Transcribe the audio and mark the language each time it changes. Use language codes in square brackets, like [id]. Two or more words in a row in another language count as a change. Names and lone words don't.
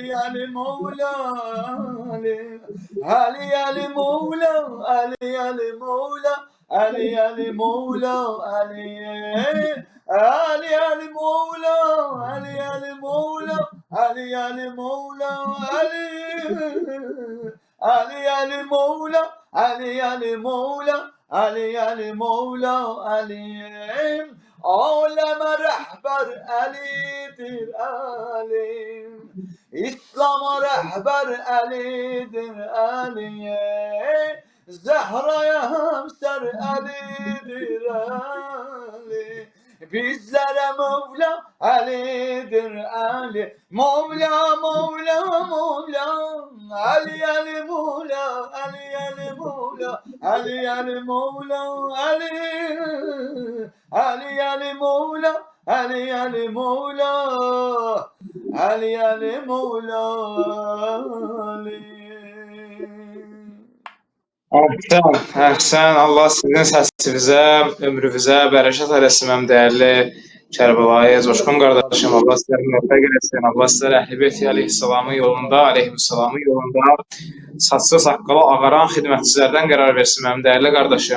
[tr] Ali Mevla Ali Ali Ali Mevla Ali Ali Mevla Ali Ali Mevla Ali Ali Ali Mevla Ali Ali Mevla Ali Ali Mevla Ali Ali Ali Mevla Ali Ali Mevla Ali Ali Mevla Ali. Aleme rehber Ali'dir Ali. İslam'a rehber Ali'dir Ali. Zehra'ya hemser Ali'dir Ali. Bizlere Mevla Ali'dir Ali. Mevla Mevla Mevla Ali Ali Mevla Ali Ali Mevla Ali Ali Mevla Ali Ali Ali Mevla Ali Ali Mevla Ali Ali Mevla Ali. [az] Əhsən, əhsən. Allah sizin səsinizə, ömrünüzə bərəkət eləsin mənim dəyərli Kərbəlayı Coşqun qardaşım. Allah sizləri müvəffəq eləsin. Allah sizləri Əhl-i əleyhissalamın yolunda, əleyhissalamın yolunda saçlı saqqalı ağaran xidmətçilərdən qərar versin mənim dəyərli qardaşım.